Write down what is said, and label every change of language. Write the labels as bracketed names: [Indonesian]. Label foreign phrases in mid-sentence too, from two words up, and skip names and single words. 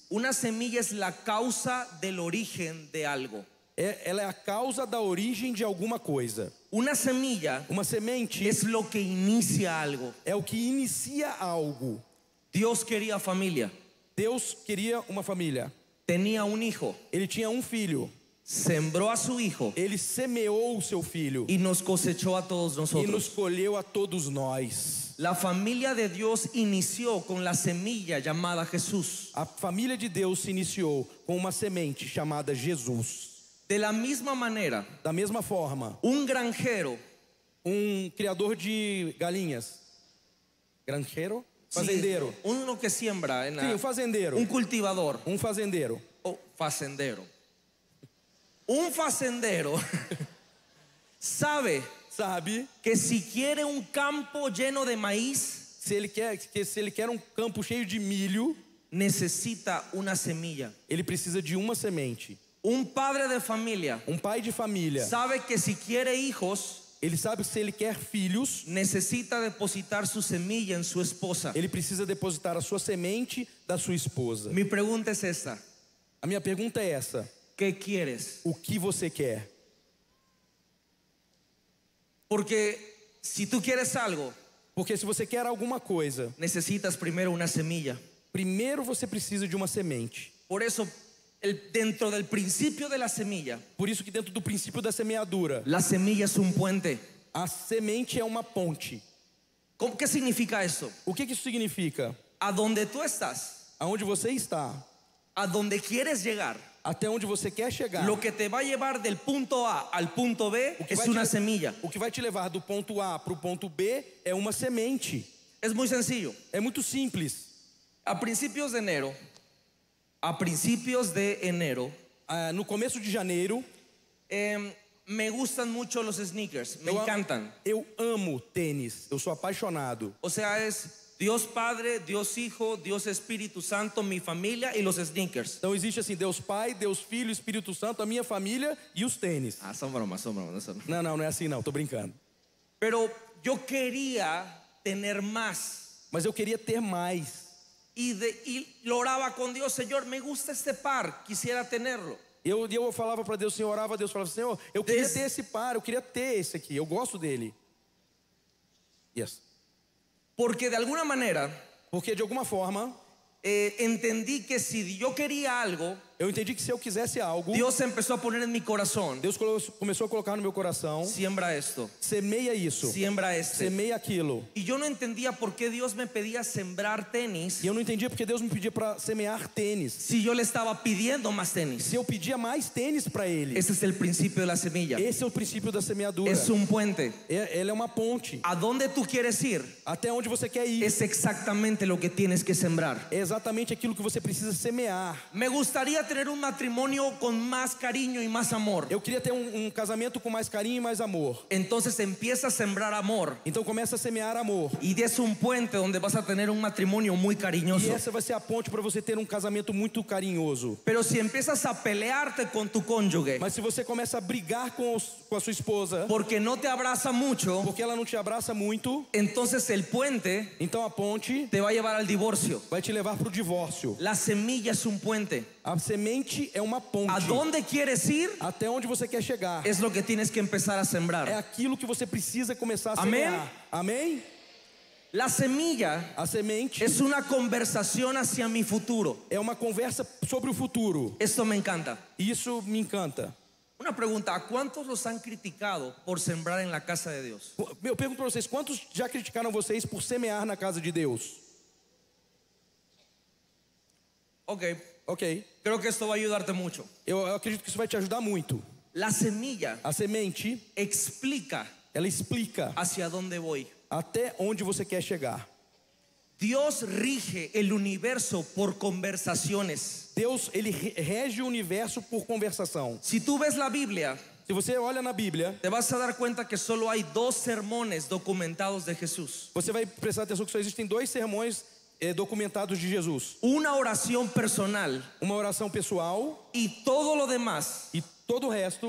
[Spanish] una semilla es la causa del origen de algo. [Portuguese] Ela é a causa da origem de alguma coisa. [Spanish] Una semilla [Portuguese] Uma semente [Spanish] es lo que inicia algo. [Portuguese] é o que inicia algo. [Spanish] Dios quería familia, [Portuguese] Deus queria uma família. [Spanish] tenía un hijo, [Portuguese] Ele tinha um filho. [Spanish] sembró a su hijo [Portuguese] Ele semeou o seu filho [Spanish] y nos cosechó a todos [Portuguese] e nos [Spanish] nosotros. [Portuguese] colheu a todos nós. [Spanish] La familia de Dios inició con la semilla llamada Jesús. [Portuguese] A família de Deus se iniciou com uma semente chamada Jesus. [Spanish] De la misma manera, [Portuguese] Da mesma forma, [Spanish] un granjero, [Portuguese] um criador de galinhas. Granjeiro? Fazendeiro. [Spanish] sí, uno que siembra en [Portuguese] Sim, um fazendeiro. [Spanish] un cultivador [Portuguese] Um fazendeiro. [Spanish] o facendero. Un facendero sabe [Portuguese] Sabe, [Spanish] que si quiere un campo lleno de maíz, [Portuguese] se ele quer um campo cheio de milho, [Spanish] necesita una semilla. [Portuguese] ele precisa de uma semente. [Spanish] Un padre de familia [Portuguese] Um pai de família, [Spanish] sabe que si quiere hijos, [Portuguese] ele sabe que se ele quer filhos, [Spanish] necesita depositar su semilla en su esposa. [Portuguese] ele precisa depositar a sua semente da sua esposa. [Spanish] Mi pregunta es esta: [Portuguese] A minha pergunta é essa: [Spanish] ¿qué quieres? [Portuguese] o que você quer? [Spanish] Porque si tú quieres algo, [Portuguese] Porque se você quer alguma coisa, [Spanish] necesitas primero una semilla. [Portuguese] primeiro você precisa de uma semente. [Spanish] Por eso, dentro del principio de la semilla, [Portuguese] Por isso que dentro do princípio da semeadura, [Spanish] la semilla es un puente. [Portuguese] a semente é uma ponte. [Spanish] ¿Qué significa eso? [Portuguese] O que isso significa? [Spanish] A donde tú estás, [Portuguese] Aonde você está, [Spanish] a donde quieres llegar, [Portuguese] até onde você quer chegar, [Spanish] lo que te va a llevar del punto A al punto B [Portuguese] o que [Spanish] es [Portuguese] vai [Spanish] una [Portuguese] te- [Spanish] semilla. [Portuguese] o que vai te levar do ponto A para o ponto B é uma semente. [Spanish] Es muy sencillo. [Portuguese] É muito simples. [Spanish] A principios de enero, [Portuguese] No começo de janeiro, [Spanish] me gustan mucho los sneakers, me [Portuguese] eu, [Spanish] encantan. [Portuguese] eu amo tênis, eu sou apaixonado. [Spanish] O sea, es Dios Padre, Dios Hijo, Dios Espíritu Santo, mi familia y los sneakers. [Portuguese] Então existe assim, Deus Pai, Deus Filho, Espírito Santo, a minha família e os tênis. [Spanish] Ah, son bromas, son bromas. [Portuguese] Não é assim não, tô brincando. [Spanish] Pero yo quería tener más. [Portuguese] Mas eu queria ter mais. [Spanish] Y lo oraba con Dios: Señor, me gusta este par, quisiera tenerlo. [Portuguese] Eu falava para Deus, Senhor, orava a Deus, falava, Senhor, eu queria ter esse par, eu queria ter esse aqui, eu gosto dele. Yes. [Spanish] Porque de alguna manera [Portuguese] Porque de alguma forma, [Spanish] entendí que si yo quería algo, [Portuguese] Eu entendi que se eu quisesse algo, [Spanish] Dios empezó a poner en mi corazón: [Portuguese] Deus começou a colocar no meu coração: [Spanish] siembra esto, [Portuguese] semeia isso, [Spanish] siembra este. [Portuguese] semeia aquilo. [Spanish] Y yo no entendía por qué Dios me pedía sembrar tenis [Portuguese] E eu não entendia porque Deus me pedia para semear tênis, [Spanish] si yo le estaba pidiendo más tenis. [Portuguese] se eu pedia mais tênis para ele. [Spanish] Ese es el principio de la semilla. [Portuguese] Esse é o princípio da semeadura. [Spanish] Es un puente. [Portuguese] Ela é uma ponte. [Spanish] A dónde tú quieres ir [Portuguese] Até onde você quer ir [Spanish] es exactamente lo que tienes que sembrar. [Portuguese] é exatamente aquilo que você precisa semear. [Spanish] Me gustaría tener un matrimonio con más cariño y más amor. [Portuguese] Eu queria ter um casamento com mais carinho e mais amor. [Spanish] Entonces empieza a sembrar amor [Portuguese] Então começa a semear amor. [Spanish] y es un puente donde vas a tener un matrimonio muy [Portuguese] E [Spanish] cariñoso. [Portuguese] essa vai ser a ponte para você ter um casamento muito carinhoso. [Spanish] Pero si empiezas a pelearte con tu cónyuge [Portuguese] Mas se você começa a brigar com a sua esposa, [Spanish] porque no te abraza mucho, [Portuguese] porque ela não te abraça muito, [Spanish] entonces el puente [Portuguese] então a ponte [Spanish] te va a llevar al divorcio. [Portuguese] vai te levar para o divórcio. [Spanish] La semilla es un puente. [Portuguese] A semente é uma ponte. [Spanish] ¿A dónde quieres ir? [Portuguese] Até onde você quer chegar [Spanish] Es lo que tienes que empezar a [Portuguese] é [Spanish] sembrar. [Portuguese] aquilo que você precisa começar a Amém? semear. Amém? [Spanish] La semilla [Portuguese] A semente [Spanish] es una conversación hacia mi futuro. [Portuguese] é uma conversa sobre o futuro. [Spanish] Esto me encanta. [Portuguese] E isso me encanta. [Spanish] Una pregunta: ¿a cuántos los han criticado por sembrar en la casa de Dios? [Portuguese] Eu pergunto para vocês, quantos já criticaram vocês por semear na casa de Deus? [Spanish] Ok, [Portuguese] Ok, [Spanish] creo que esto va a ayudarte mucho. [Portuguese] eu acredito que isso vai te ajudar muito. [Spanish] La semilla [Portuguese] A semente, [Spanish] explica [Portuguese] ela explica [Spanish] hacia dónde voy. [Portuguese] até onde você quer chegar. [Spanish] Dios rige el universo por conversaciones. [Portuguese] Deus, ele rege o universo por conversação. [Spanish] Si tú ves la Biblia, [Portuguese] Se você olha na Bíblia, [Spanish] te vas a dar cuenta que solo hay 2 sermones documentados de Jesús. [Portuguese] você vai prestar atenção que só existem 2 sermões documentados de Jesus. [Spanish] Una oración personal [Portuguese] Uma oração pessoal [Spanish] y todo lo demás [Portuguese] e todo o resto